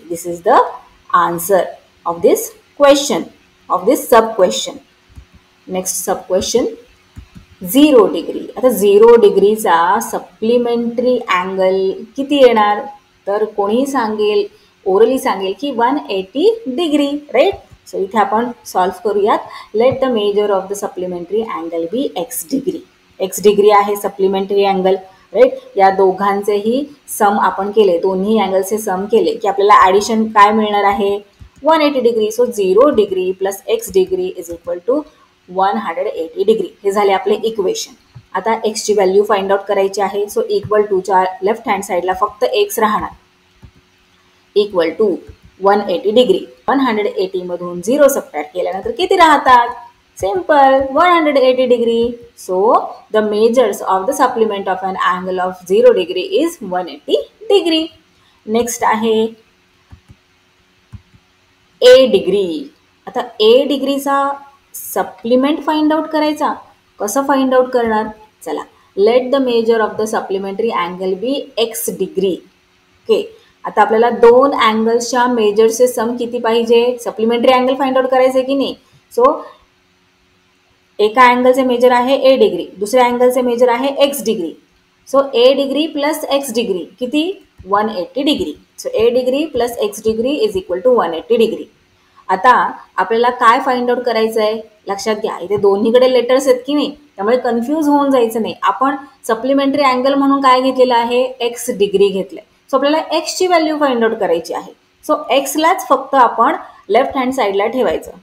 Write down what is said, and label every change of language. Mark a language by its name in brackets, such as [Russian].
[English] This is the answer of this question, of this sub question. Next sub question 0 degree. [Marathi] आता 0 डिग्रीचा supplementary angle किती येणार, तर कोणीही सांगेल, ओरली सांगेल की 180 डिग्री. राईट. सो इथे आपण सॉल्व्ह करूयात. [English] Let the measure of the supplementary angle be x degree. [Marathi] x degree आहे सप्लिमेंटरी अँगल. राईट. या दोघांचेही सम आपण केले, दोन्ही अँगलचे सम केले की आपल्याला ॲडिशन काय मिळणार आहे, 180 degree. [English] So 0 degree plus x degree is equal to 180 degree. [Marathi] हे झाले आपले इक्वेशन. आता एक्सची व्हॅल्यू फाइंड आउट करायची आहे. सो इक्वल टूच्या लेफ्ट हँड साईडला फक्त x राहणार. Equal to 180 degree. 180 मधून 0 सबट्रॅक्ट केल्यानंतर किती राहतात, simple 180 degree. [English] So the measures of the supplement of an angle of 0 degree is 180 degree. [Marathi] Next आहे a डिग्री. आता a डिग्रीचा सप्लिमेंट फाइंड आउट करायचा. कसं फाइंड आउट करणार, चला. [English] Let the measure of the supplementary angle be x degree. Okay. [Marathi] आता आपल्याला दोन अँगल्सच्या मेजरचे सम किती पाहिजे, सप्लिमेंटरी अँगल फाइंड आउट करायचे की नाही. सो एका अँगलचे मेजर आहे a डिग्री, दुसऱ्या अँगलचे मेजर आहे x degree. So a degree plus x degree किती, 180 degree. [English] So a degree plus x degree is equal to 180 degree. [Marathi] आता आपल्याला काय फाइंड आउट करायचं आहे, लक्षात घ्या. इथे दोन्हीकडे लेटर्स आहेत की नाही, त्यामुळे कन्फ्यूज होऊन जायचं नाही. आपण सप्लिमेंटरी अँगल म्हणून काय घेतलेलं आहे, x डिग्री घेतलंय. सो आपल्याला एक्सची व्हॅल्यू फाइंड आउट करायची आहे. सो एक्सलाच फक्त आपण लेफ्ट हँड साईडला ठेवायचं.